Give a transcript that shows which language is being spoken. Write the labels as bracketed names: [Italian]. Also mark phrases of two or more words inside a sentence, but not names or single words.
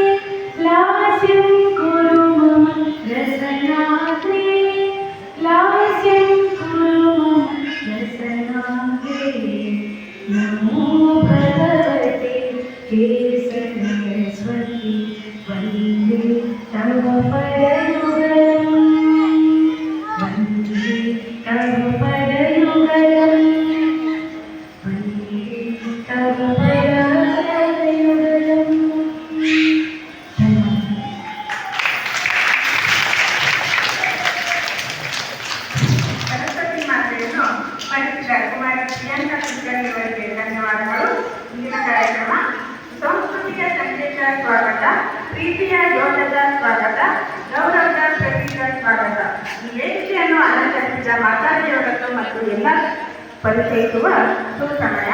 [Sanskrit] लास्यं कुरु मम रसनाग्रे लास्यं कुरु मम रसनाग्रे नमो भगवते हे सरस्वती वन्दे तव परयुगलम् वन्दे तव परयुगलम् वन्दे तव परयुगलम् [Kannada] ಸರಸ್ವತಿ ಮಾತೆಯನ್ನು ಪಂಡಿತ ಕುಮಾರಿ ಪ್ರಿಯಾಂಕಾ ಕುಲಕರ್ಣಿ ಅವರಿಗೆ ಧನ್ಯವಾದಗಳು. ಇಂದಿನ ಕಾರ್ಯಕ್ರಮ ಸಂಸ್ಕೃತಿಯ ಸಂದೇಶ ಸ್ವಾಗತ, ಪ್ರೀತಿಯ ಯೋಗದ ಸ್ವಾಗತ, ಗೌರವದ ಪ್ರತೀಕ ಸ್ವಾಗತ. ಈ ವೇದಿಕೆಯನ್ನು ಅಲಂಕರಿಸಿದ ಮಾತಾಜಿಯವರನ್ನು ಮತ್ತು ಎಲ್ಲ ಪರಿಚಯಿಸುವ ಸುಸಮಯ.